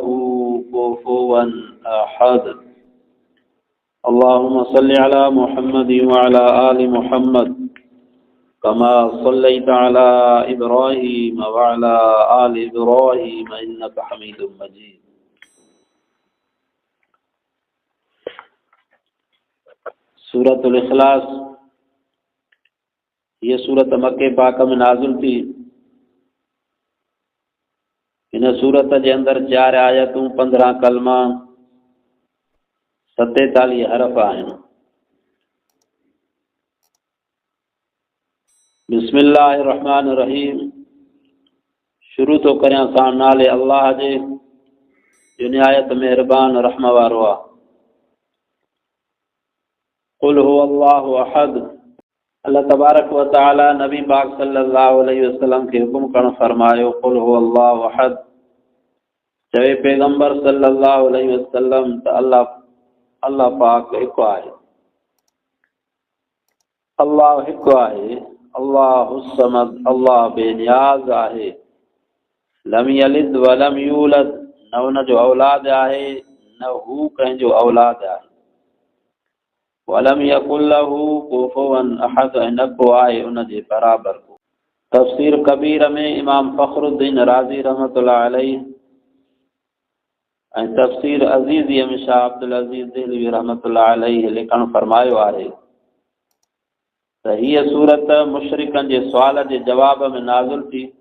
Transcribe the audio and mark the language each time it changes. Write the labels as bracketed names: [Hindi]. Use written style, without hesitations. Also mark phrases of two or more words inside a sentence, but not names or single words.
[Arabic] كفوا أحد اللهم صل على محمد وعلى آل محمد كما صليت على إبراهيم وعلى آل إبراهيم إنك حميد مجيد [Sindhi] सूरतुल इखलास ये सूरत मक्के पाक में नाज़िल थी। इन सूरत के अंदर 4 आयतूं 15 कलमा 47 हरफ आहिनि। [Arabic] بسم الله الرحمن الرحيم [Sindhi] शुरू तो करियां सां नाले अल्लाह जे जो निहायत मेहरबान रहम वारो आहे। [Arabic] قل هو الله أحد الله تبارك وتعالى [Sindhi] नबी पाक [Arabic] صلى الله عليه وسلم [Sindhi] के हुक्म करण फरमायो [Arabic] قل هو الله أحد. [Sindhi] चवे पैगंबर [Arabic] صلى الله عليه وسلم [Sindhi] त अल्लाह पाक हिकु आहे, अल्लाह हिकु आहे, [Arabic] الله الصمد [Sindhi] अल्लाह बेनियाज़ आहे। [Arabic] لم يلد ولم يولد [Sindhi] न उन जो औलाद आहे न हू कंहिंजो औलाद आहे। [Arabic] ولم يكن له كفوا أحد [Sindhi] न को आहे उन जे बराबर को। तफसीर कबीर में इमाम फ़खरुद्दीन राज़ी [Arabic] رحمة الله عليه [Sindhi] ऐं तफसीर अज़ीज़ी में शाह अब्दुल अज़ीज़ देहलवी [Arabic] رحمة الله عليه [Sindhi] लिखण फरमायो आहे त हीअ सूरत मुशरिकनि जे सुवाल जे जवाब में नाज़िल थी।